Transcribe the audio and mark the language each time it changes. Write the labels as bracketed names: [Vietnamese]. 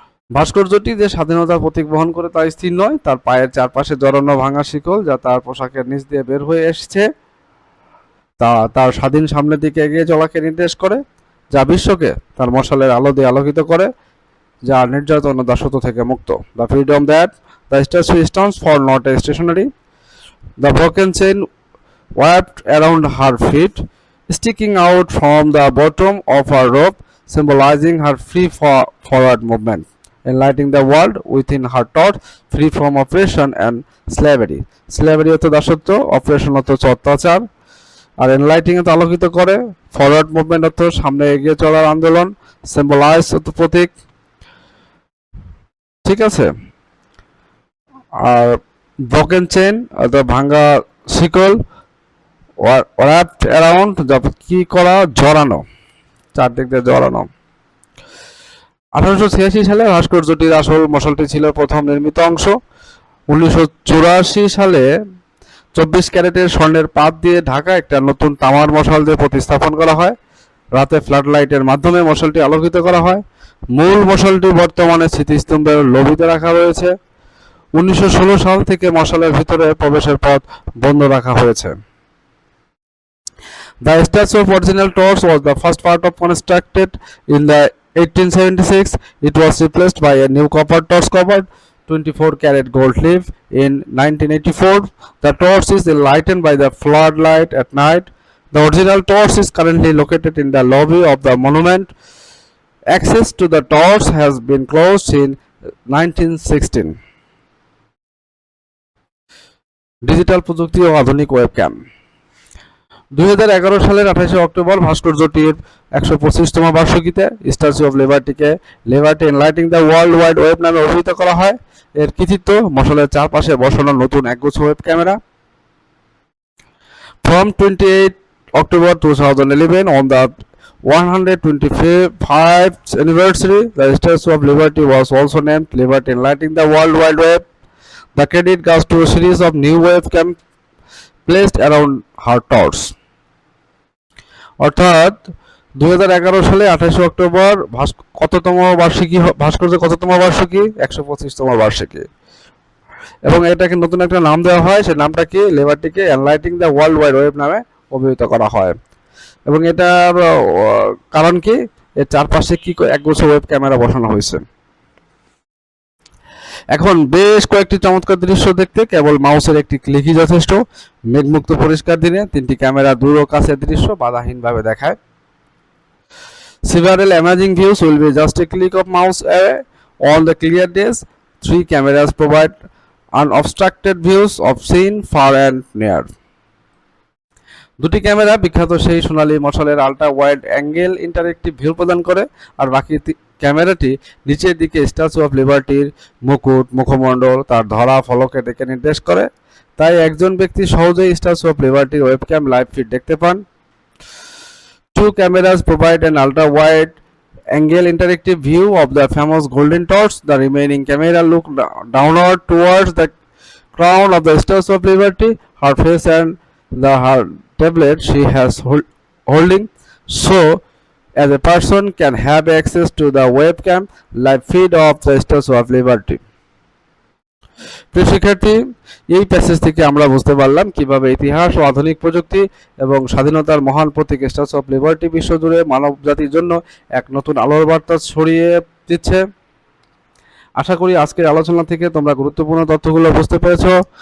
[Bangla] ভাস্কর্যটি যে স্বাধীনতার প্রতীক বহন করে তা স্থির নয়। তার পায়ের চারপাশে জড়ানো ভাঙা শিকল, যা তার পোশাকের নিচ দিয়ে বের হয়ে এসেছে, তা তার স্বাধীন সামনের দিকে এগিয়ে চলাকে নির্দেশ করে, যা বিশ্বকে তার মশালের আলো দিয়ে আলোকিত করে, যা নির্যাতন ও দাসত্ব থেকে মুক্ত। [English] The freedom that the statue stands for not a stationary. The broken chain wrapped around her feet, sticking out from the bottom of her robe, symbolizing her free forward movement, enlightening the world within her thought, free from oppression and slavery. [Bangla] Slavery হচ্ছে দাসত্ব, operation হচ্ছে অত্যাচার, আর enlightening এতে আলোকিত করে, forward movement অর্থ সামনে এগিয়ে চলার আন্দোলন, সিম্বলাইজ অর্থ প্রতীক। ঠিক আছে। আর ব্রোকেন চেইন অর্থ ভাঙা শিকল, [English] wrapped around [Bangla] কি করা? জড়ানো, চারদিক দিয়ে জড়ানো। 1886 সালে ভাস্কর্যটির আসল মশালটি ছিল প্রথম নির্মিত অংশ। 1984 সালে 24 ক্যারেটের স্বর্ণের পাত দিয়ে ঢাকা একটা নতুন তামার মশাল দিয়ে প্রতিস্থাপন করা হয়। রাতে ফ্লাড লাইটের মাধ্যমে মশালটি আলোকিত করা হয়। মূল মশালটি বর্তমানে স্মৃতিস্তম্ভের লবিতে রাখা রয়েছে। 1916 সাল থেকে মশালের ভিতরে প্রবেশের পথ বন্ধ রাখা হয়েছে। [English] The statue of original torch was the first part of constructed in the 1876. It was replaced by a new copper torch covered 24-carat gold leaf in 1984. The torch is enlightened by the floodlight at night. The original torch is currently located in the lobby of the monument. Access to the torch has been closed in 1916. [Bangla] Digital প্রযুক্তি ও আধুনিক webcam. 2011 সালের 28 October ভাস্কর্যটির 125তম বার্ষিকীতে statue of লিবার্টিকে liberty enlightening the world wide web নামে অভিহিত করা হয়। এর কৃতিত্ব মশালের চারপাশে বসানো নতুন একগুচ্ছ web camera. [English] From 28 October 2011 on the 125th anniversary, the Statue of Liberty was also named Liberty Enlightening the World Wide Web. The credit goes to a series of new webcam placed around her torch. [Bangla] অর্থাৎ 2011 সালে 28 October কততম বার্ষিকী ভাস্কর্যের কততম বার্ষিকী 125তম বার্ষিকী এবং এটাকে নতুন একটা নাম দেওয়া হয়। সেই নামটা কি লিবার্টিকে enlightening the world wide web নামে অভিহিত করা হয়। এবং এটার কারণ কি এর চারপাশে কি একগুচ্ছ ওয়েব ক্যামেরা বসানো হয়েছে। এখন বেশ কয়েকটি চমৎকার দৃশ্য দেখতে কেবল মাউসের একটি ক্লিকই যথেষ্ট। মেঘমুক্ত পরিষ্কার দিনে তিনটি ক্যামেরা দূর ও কাছের দৃশ্য বাধাহীনভাবে দেখায়। [English] Several amazing views will be just a click of mouse away. On the clear days, 3 cameras provide unobstructed views of scene far and near. [Bangla] দুটি ক্যামেরা বিখ্যাত সেই সোনালী মশালের ultra wide angle interactive view প্রদান করে, আর বাকি ক্যামেরাটি নিচের দিকে স্ট্যাচু অফ লিবার্টির মুকুট, মুখমণ্ডল, তার ধরা ফলকের দিকে নির্দেশ করে। তাই একজন ব্যক্তি সহজেই statue of লিবার্টির webcam live feed দেখতে পান। [English] 2 cameras provide an ultra wide angle interactive view of the famous golden torch. The remaining camera look downward towards the crown of the Statue of Liberty, her face and her tablet she has holding, so as a person can have access to the webcam live feed of the Statue of Liberty. [Bangla] প্রিয় শিক্ষার্থী, এই passage থেকে আমরা বুঝতে পারলাম কিভাবে ইতিহাস ও আধুনিক প্রযুক্তি এবং স্বাধীনতার মহান প্রতীক স্ট্যাচু অফ লিবার্টি বিশ্বজুড়ে মানব জাতির জন্য এক নতুন আলোর বার্তা ছড়িয়ে দিচ্ছে। আশা করি আজকের আলোচনা থেকে তোমরা গুরুত্বপূর্ণ তথ্যগুলো বুঝতে পেরেছো।